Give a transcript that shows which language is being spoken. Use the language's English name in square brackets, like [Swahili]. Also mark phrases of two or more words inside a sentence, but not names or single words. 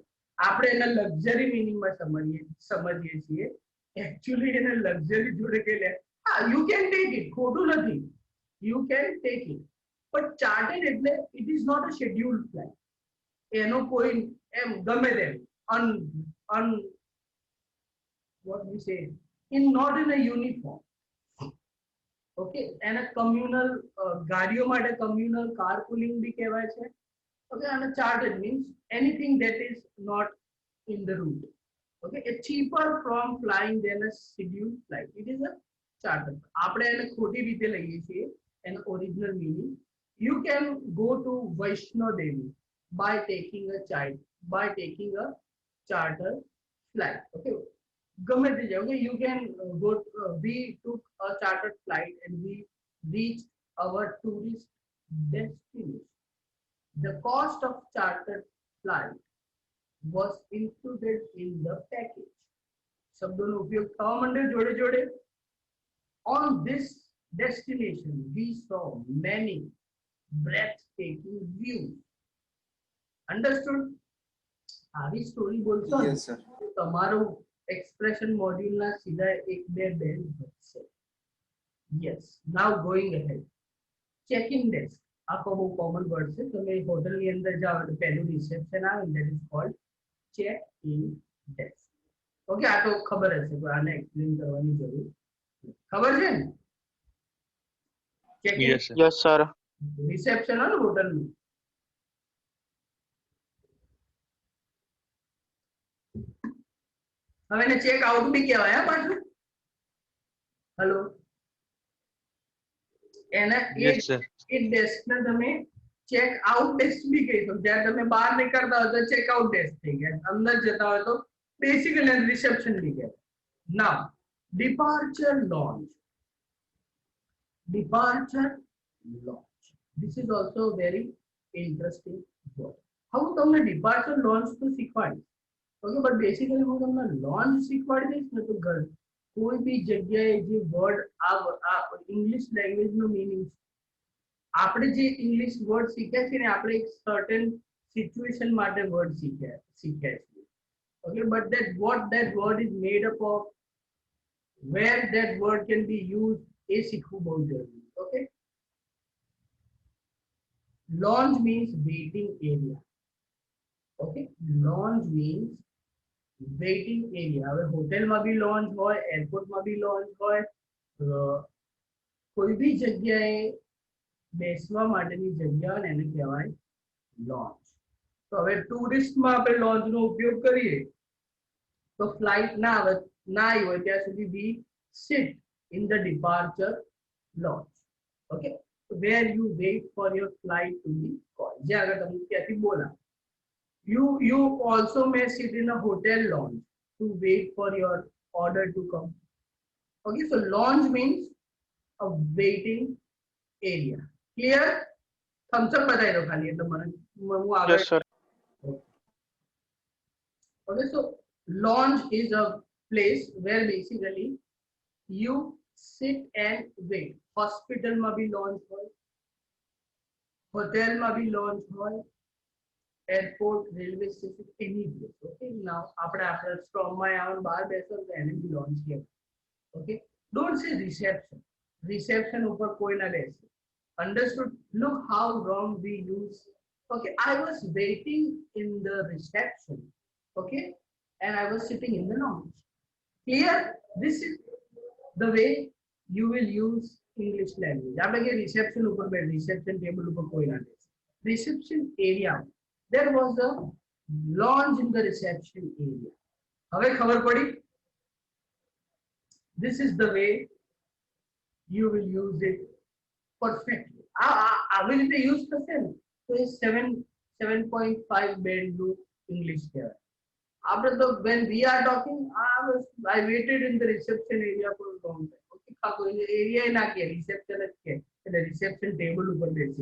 [Gujarati] આપણે એને લક્ઝરી મિનિંગમાં સમજીએ છીએ. [English] એકચ્યુઅલી [Gujarati] એને લક્ઝરી જોડે કે લે, હા, [English] you can take it, [Gujarati] ખોટું નથી, [English] you can take it, but chartered એટલે it is not a scheduled flight. [Gujarati] એનો કોઈ એમ ગમે તેમ [English] what we say, not in a uniform. [Gujarati] ઓકે, એને કમ્યુનલ ગાડીઓ માટે [English] communal car pooling [Gujarati] બી કહેવાય છે, [English] Okay, and a chartered means anything that is not in the route. Okay, it's cheaper from flying than a scheduled flight. It is a charter. [Gujarati] આપણે એને ખોટી રીતે લઈએ છીએ એનો [English] original meaning. You can go to Vaishno Devi by taking a charter flight. [Gujarati] Okay, ગમે તે જાવ. [English] Okay, you can go. We took a chartered flight and we reached our tourist destination. The cost of chartered flight was included in the package. [Gujarati] શબ્દોનો ઉપયોગ થવા માંડ્યો જોડે જોડે. [English] On this destination, we saw many breathtaking views. Understood? [Gujarati] આવી સ્ટોરી બોલશો ને [English] Yes, sir. [Gujarati] તો તમારું એક્સપ્રેશન મોડ્યુલના સીધા 1-2 બેન્ડ વધશે. [English] Yes. Now going ahead. Check-in desk. [Gujarati] આખો બહુ [English] common word [Gujarati] છે. તમે હોટલની અંદર જાઓ એટલે પહેલું રિસેપ્શન આવે, [English] that is called check-in desk. [Gujarati] ઓકે, આ તો ખબર હશે, પણ આને એક્સપ્લેન કરવાની જરૂર ખબર છે ને? [English] Check-in Yes, sir. Yes, sir. [Gujarati] રિસેપ્શન હોય ને હોટલનું. હવે એને [English] check out [Gujarati] બી કહેવાય હા પાછું. હેલો, એને [English] Yes, sir. [Gujarati] એ ડેસ્કને તમે [English] check out desk [Gujarati] બી કહી શકો. જ્યારે તમે બહાર નીકળતા હોય તો [English] check out desk [Gujarati] થઈ ગયા, અંદર જતા હોય તો બેસિકલી રિસેપ્શન બી કહેવાય. [English] નાઉ departure launch. This is also a very interesting word. [Gujarati] How તમને [English] departure launch [Gujarati] તો શીખવાડી. [English] okay, but basically [Gujarati] હું તમને લોન્ચ શીખવાડી દઈશ ને તો કોઈ બી જગ્યાએ જે વર્ડ આ ઇંગ્લિશ લેંગ્વેજનો મિનિંગ, આપણે જે [English] English word [Gujarati] શીખ્યા છે ને, આપણે એક [English] certain situation [Gujarati] માટે વર્ડ શીખ્યા છીએ. [English] okay, but what that word is made up of, where that word can be used, [Gujarati] એ શીખવું બહુ જરૂરી છે. [English] ઓકે, launch means waiting area. Okay, launch means waiting area. [Gujarati] હવે હોટેલમાં બી લોન્જ હોય, એરપોર્ટમાં બી લોન્જ હોય, કોઈ બી જગ્યાએ બેસવા માટેની જગ્યા હોય ને એને કહેવાય લોન્જ. તો હવે ટુરિસ્ટમાં આપણે લોન્જનો ઉપયોગ કરીએ તો ફ્લાઇટ ના આવી હોય ત્યાં સુધી [English] we sit in the departure lounge. Okay, where you wait for your flight to be called. [Gujarati] જે આગળ તમને ત્યાંથી બોલા. [English] You also may sit in a hotel lounge to wait for your order to come. Okay, so lounge means a waiting area. Clear? Thumbs up [Gujarati] બતાવી દો ખાલી એટલે મને હું આગળ. [English] Yes, sir. Okay, so lounge is a place where basically you sit and wait. [Gujarati] Hospital માં બી lounge હોય, hotel માં બી lounge હોય, [English] airport, railway station, any place. Okay, now [Gujarati] આપણે સ્ટોપ માં આવવાનું બહાર બેસો તો એને બી lounge કહેવાય. [English] Okay, don't say reception. [Gujarati] Reception ઉપર કોઈ ના બેસે. [English] Understood? Look how wrong we use. Okay, I was waiting in the reception. Okay, and I was sitting in the lounge. Clear? This is the way you will use English language. [Gujarati] આપણે કે reception ઉપર બે [English] reception table [Gujarati] ઉપર કોઈ ના બેસે. [English] Reception area. There was a lounge in the reception area. [Gujarati] હવે ખબર પડી? [English] This is the way you will use it perfectly. [Gujarati] આવી રીતે યુઝ થશે ને તો એ 7.5 બેન્ડનું ઇંગ્લિશ કહેવાય. આપણે તો [English] when we are talking, I waited in the reception area for a long time. [Gujarati] Okay, કોઈ એરિયા ના કે રિસેપ્શન જ કે એટલે રિસેપ્શન ટેબલ ઉપર બેસી.